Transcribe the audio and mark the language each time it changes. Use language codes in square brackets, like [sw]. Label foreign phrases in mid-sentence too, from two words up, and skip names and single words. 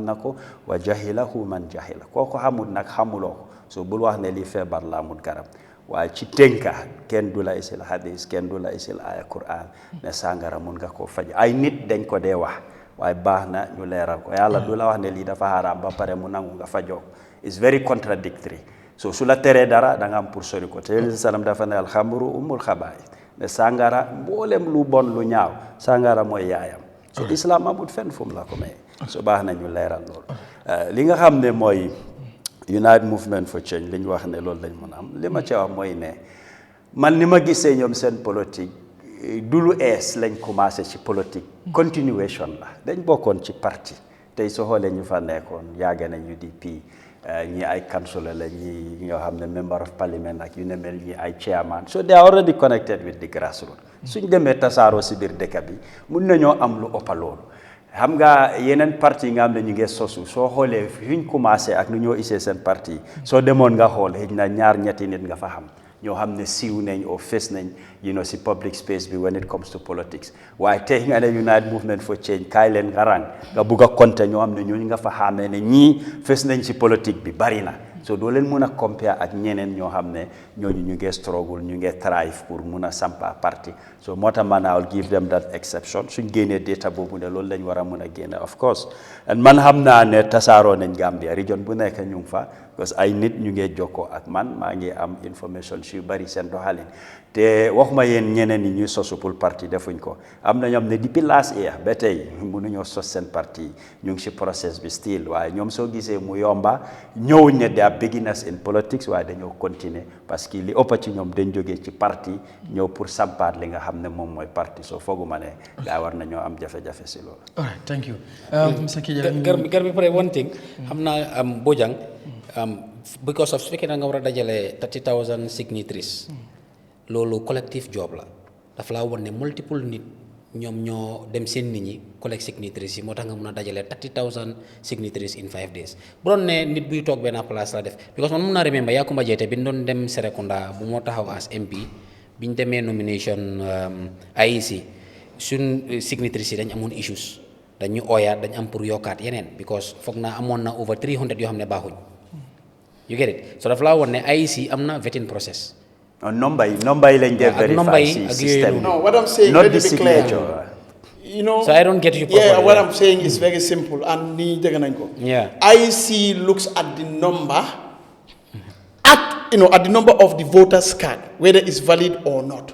[wo] na ko wa jahilahu man jahila koo ko xamul nag xamuloo ko so bul wax ne lii feebar la amul garab waaye ci tënka kenn du la isil hadis kenn du la isil aya Qur'an ne sàngara mun nga koo faj ay nit dañ ko dee wax waaye baax na ñu leeral ko yàlla du la wax ne lii dafa haram ba pare mu nangu nga fajoo [en] is very contradictory [wo] so su la teree dara da nga am pour sori ko te yonent sallam dafa ne [ar] الخمر أم الخبائث [wo] ne sàngara mboolem lu bon lu ñaaw sàngara mooy yaayam so islam amul fenn fu mu la ko may so baax na ñu leeral loolu li nga xam ne mooy United Movement for Change li ñu wax ne loolu lañ mën a am li ma ci wax mooy ne man ni ma gisee ñoom seen politique du lu ees lañ commencé ci politique continuation la dañ bokkoon ci parti tey soo xoolee ñu fa nekkoon yàgg nañ UDP ñi ay councillor la ñi nga xam ne [en] member of parliament [wo] ak yu ne mel ñi ay chairman [en] so they are already connected with the grassroots [wo] suñ demee tasaaroo si biir dëkk bi mun nañoo am lu ëpp loolu xam nga yeneen parti yi nga xam ne ñu ngi sosu soo xoolee fi ñu commencé ak nu ñoo isee seen parti soo demoon nga xool xëy na ñaar ñetti nit nga fa xam ñoo xam ne siiw nañ o fes nañ si [en] public space [wo] bi [en] when it comes to politics [wo] waaye tey nga ne United Movement for Change kaay leen nga rang nga bugg a compter ñoo xam ne ñooñu nga fa xamee ne ñii fes nañ si politique bi bari na so doo leen mun a compare ak ñeneen ñoo xam ne ñooñu ñu ngi struggle ñu ngi thrive pour mun a sampa parti so moo tax man [en] I'll give them that exception [wo] suñ génnee data boobu ne loolu lañ war a mun a génne [en] of course [wo] and man xam naa ne tasaaroo nañ Gambia region bu nekk ñu ngi fa [fr] parce que [wo] ay nit ñu ngi jokkoo ak man maa ngi am information yu bari seen doxalin te waxuma yéen ñeneen ñi ñuy sosu pour parti defuñ ko am na ñoom ne depuis [en] last year [wo] ba tey mënuñoo sos seen parti ñu ngi si process bi still waaye ñoom soo gisee mu yomba ñëwuñ ne [en] they are beginners in politics [wo] waaye dañoo continuer [fr] parce que [wo] li ëpp ci ñoom dañ jógee ci parti ñëw pour sampaat li nga xam ne moom mooy parti soo fooguma ne gaa war nañoo am jafe-jafe si loolu. [en] all right thank you. Mr. Kijang [wo] Garbi pare [en] one thing [wo] xam naa Bojang because of su fekkee da nga war a dajale 30,000 signatories loolu [en] collective job [wo] la dafa laa won ne multiple nit ñoom ñoo dem seen nit ñi [en] collect signatories [wo] yi moo tax nga mun a dajale 30,000 [en] signatories in 5 days [wo] bu doon ne nit buy toog benn place la def because man mun naa remember Yakuma Jaiteh bi ñu doon dem Serekunda bu moo taxaw as MP bi ñu demee nomination IEC suñ signatories yi dañ amoon issues dañu ooyaat dañ am pour yokkaat yeneen because foog naa amoon na over 300 yoo xam ne baaxuñ [en] you get it [wo] so dafa laa woon ne IEC am na [en] vetting process. [wo] Number yi lañ def verify si system. [en] No, what I'm saying, not let the me be clear. signature. So I don't get you properly. Yeah, what I'm saying is very simple. And yeah. IEC looks at the number, at the number of the voters' card, whether it's valid or not.